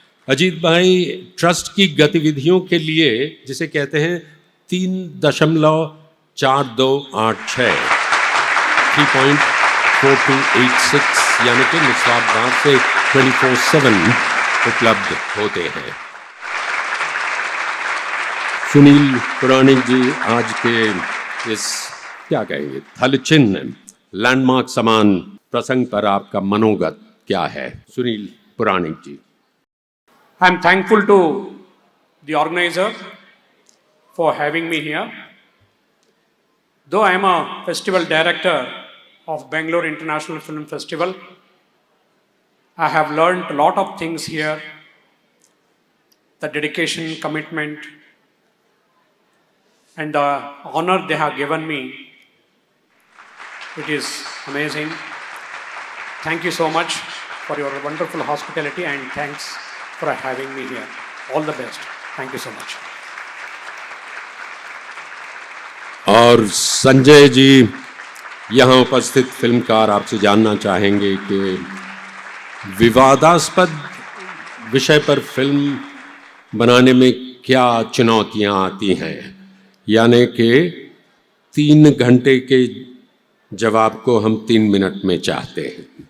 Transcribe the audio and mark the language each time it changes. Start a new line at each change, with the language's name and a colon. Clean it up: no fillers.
Hindi: अजीत भाई ट्रस्ट की गतिविधियों के लिए, जिसे कहते हैं 3.4286 3.4286 यानी कि निस्वार्थ भाव से 24/7 उपलब्ध होते हैं। सुनील पुराणिक जी, आज के इस क्या कहेंगे थल चिन्ह लैंडमार्क समान प्रसंग पर आपका मनोगत क्या है? सुनील पुराणिक जी।
English: I am thankful to the organizer for having me here. Though I am a festival director of Bangalore International Film Festival, I have learned a lot of things here. The dedication, commitment, and the honor they have given me, it is amazing. Thank you so much for your wonderful hospitality and thanks for having me here. All the best. Thank you so much.
Hindi: और संजय जी, यहाँ उपस्थित फिल्मकार आपसे जानना चाहेंगे कि विवादास्पद विषय पर फिल्म बनाने में क्या चुनौतियाँ आती हैं, यानी कि 3 घंटे के जवाब को हम 3 मिनट में चाहते हैं।